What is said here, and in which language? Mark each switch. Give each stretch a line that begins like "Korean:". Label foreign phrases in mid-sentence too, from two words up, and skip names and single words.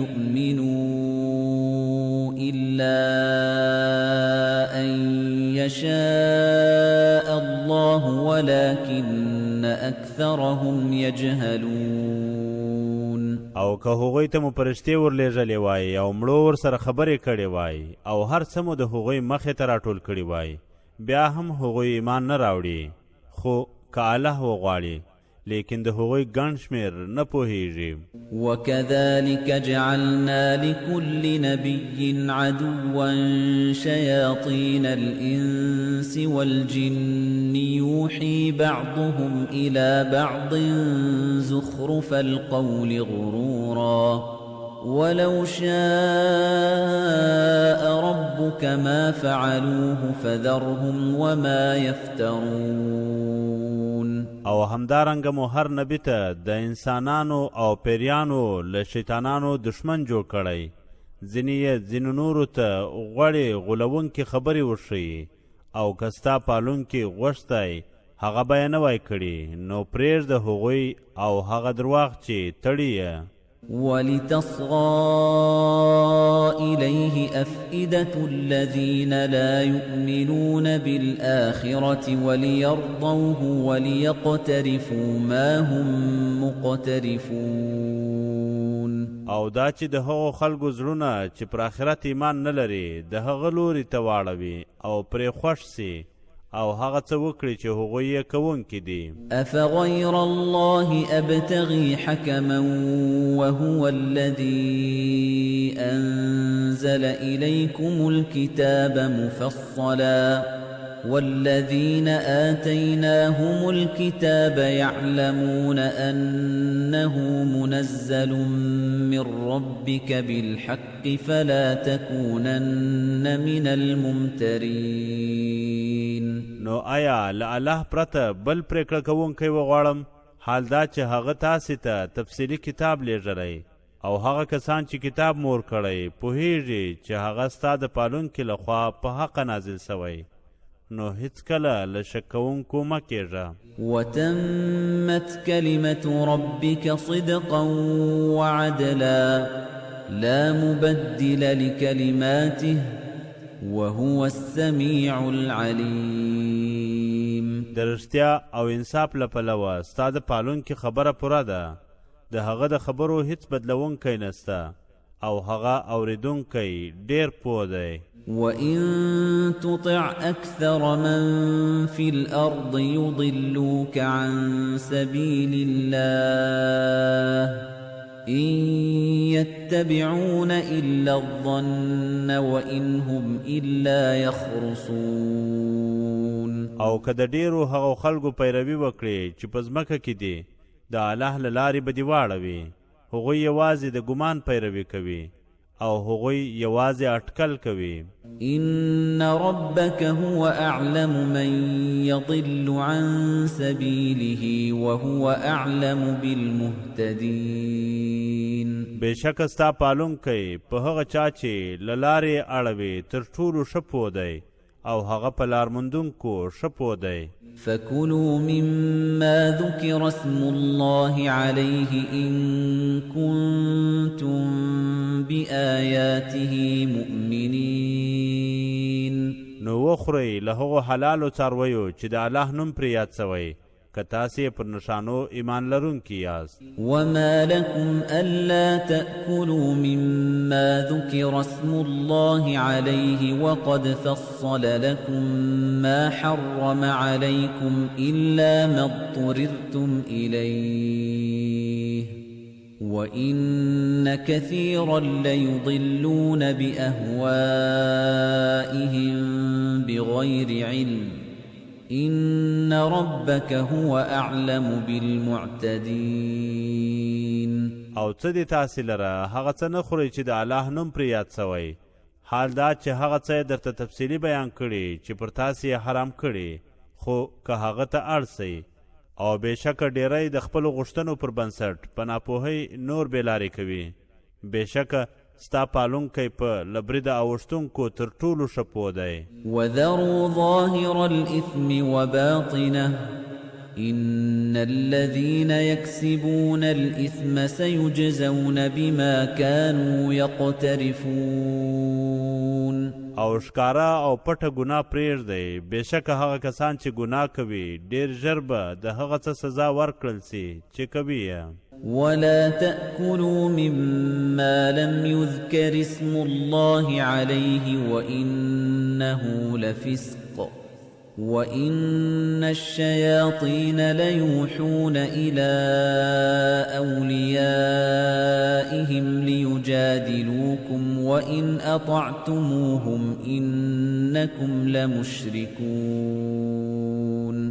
Arabic: ليؤمنوا إلا أن يشاء الله ولكن أكثرهم يجهلون.
Pashto: او که هغوی ته مو پرشتې ورلیږلې وای او مړو ورسره خبرې کړې وای او هر څه مو د هغوی مخې ته راټول کړي وای بیا هم هغوی ایمان نه راوړي خو که الله وغواړي لیکن د هغوی ګڼ شمېر نه پوهیږي.
Arabic: وكذلك جعلنا لكل نبي عدوا شياطين الإنس والجن يوحي بعضهم إلى بعض زخرف القول غرورا ولو شاء ربك ما فعلوه فذرهم وما يفترون.
Pashto: او همدارنګه مو هر نبی ته د انسانانو او پیریانو له شیطانانو دشمن جوړ کړی ځینې یې ځینو نورو ته غوړې غولونکې خبرې وښیي او که ستا پالونکي غوښتی هغه به یې نه وای کړي نو پرېږده هغوی او هغه درواغ چې تړي یې.
Arabic: ولتصغى إليه أفئدة الذين لا يؤمنون بالآخرة وليرضوه وليقترفوا ما هم مقترفون.
Pashto: او دا چې د هغو خلکو زړونه چې پر آخرت ایمان نه لري د هغه لوري ته واړوي او پرې خوښ سي او هغه څه وکړي چې هغوی یې کوونکي دي.
Arabic: أفغير الله أبتغي حكما وهو الذي أنزل إليكم الكتاب مفصلا والذين آتيناهم الكتاب يعلمون أنه منزل من ربك بالحق فلا تكونن من الممترين.
Pashto: نو آیا له الله پرته بل پرېکړه کوونکی وغواړم حال دا چې هغه تاسې ته تفصیلي کتاب لیږلی او هغه کسان چې کتاب مور کړی پوهیږي چې هغه ستا د پالونکي لخوا په حقه نازل سوی نو هیڅکله له شک کوونکو مه کېږه.
Arabic: وتمت كلمة ربك صدقا وعدلا لا مبدل لكلماته وهو السميع العليم.
Pashto: د رښتیا او انصاف له پلوه ستا د پالونکي خبره پوره ده د هغه د خبرو هیڅ بدلونکی نسته او هغه اوریدونکی ډېر پوه دی.
Arabic: وَإِن تُطِعْ أَكْثَرَ مَن فِي الْأَرْضِ يُضِلُّوكَ عَن سَبِيلِ اللَّهِ إِن يَتَّبِعُونَ إِلَّا الظَّنَّ وَإِنْ هُمْ إِلَّا يَخْرُصُونَ.
Pashto: او که د ډېرو هغو خلکو پیروي وکړي چې په ځمکه کې دي د الله له لارې به دې واړوي هغوی یوازې د ګمان پیروي کوي او هغوی یوازې اټکل کوي.
Arabic: إن ربك هو أعلم من يضل عن سبيله وهو أعلم بالمهتدين.
Pashto: بېشکه ستا پالونکی په هغه چا چې له لارې اړوي تر ټولو ښه پوه دی او هغه په لارموندونکو ښه پوه دی.
Arabic: فكلوا مما ذكر اسم الله عليه إن كنتم بآياته مؤمنين.
Pashto: نو وخورئ له هغو حلالو څارویو چې د الله نوم پرې یاد سوی که تاسې پر نښانو ایمان لرونکي یاست.
Arabic: وما لكم ألا تأكلوا مما ذكر اسم الله عليه وقد فصل لكم ما حرم عليكم إلا ما اضطررتم إليه وإن كثيرا ليضلون بأهوائهم بغير علم إن ربك هو أعلم بالمعتدين.
Pashto: او څه دې تاسې لره هغه څه نه خورئ چې د الله نوم پرې یاد سوی حال دا چې هغه څه یې درته تفصیلي بیان کړي چې پر تاسې یې حرام کړي خو که هغه ته اړ سئ او بېشکه ډېری د خپلو غوښتنو پر بنسټ په ناپوهۍ نور بېلارې کوي. بېشکه ستا پالونکی په لبرید اوښتونکو تر ټولو ښه پوه دی.
Arabic: وذروا ظاهر الإثم وباطنه إن الذين يكسبون الإثم سيجزون بما كانوا يقترفون.
Pashto: او ښکارا او پټه ګناه پرېږدئ، بېشکه هغه کسان چې ګناه کوي ډېر ژر به د هغه څه سزا ورکړل سي چې کوي یې.
Arabic: ولا تأكلوا مما لم يذكر اسم الله عليه وإنه لفسق وإن الشياطين ليوحون إلى أوليائهم ليجادلوكم وإن أطعتموهم إنكم لمشركون.